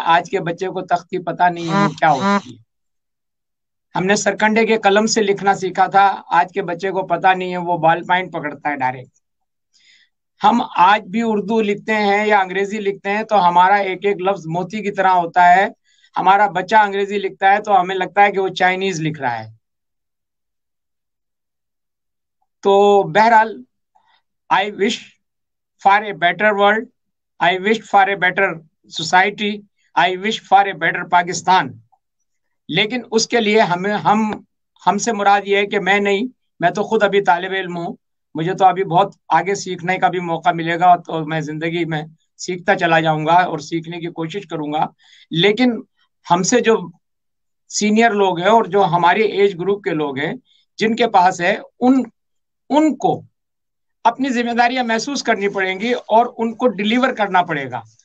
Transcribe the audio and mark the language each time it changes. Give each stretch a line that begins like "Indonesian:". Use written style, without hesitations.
Urdu: آج کے بچے کو تختی پتہ نہیں ہے وہ کیا ہوتی ہے. ہم نے سرکنڈے کے قلم سے لکھنا سیکھا تھا، آج کے بچے کو پتہ نہیں ہے وہ بال پوائنٹ پکڑتا ہے ڈائریکٹ. ہم آج بھی اردو لکھتے ہیں یا انگریزی لکھتے ہیں تو ہمارا ایک ایک لفظ موتی کی طرح ہوتا ہے. ہمارا بچہ انگریزی لکھتا ہے تو ہمیں لگتا ہے کہ وہ چائنیز لکھ رہا ہے. تو بہرحال
English: I wish for a better world. I wish for a better society. I wish for a better Pakistan.
Urdu: لیکن اس کے لیے ہم سے مراد یہ ہے کہ میں تو خود ابھی طالب علم ہوں، مجھے تو ابھی بہت آگے سیکھنے کا بھی موقع ملے گا، تو میں زندگی میں سیکھتا چلا جاؤں گا اور سیکھنے کی کوشش کروں گا. لیکن ہم سے جو سینئر لوگ ہیں اور جو ہمارے ایج گروپ کے لوگ ہیں جن کے پاس ہے، ان کو اپنی ذمہ داریاں محسوس کرنی پڑیں گی اور ان کو ڈیلیور کرنا پڑے گا.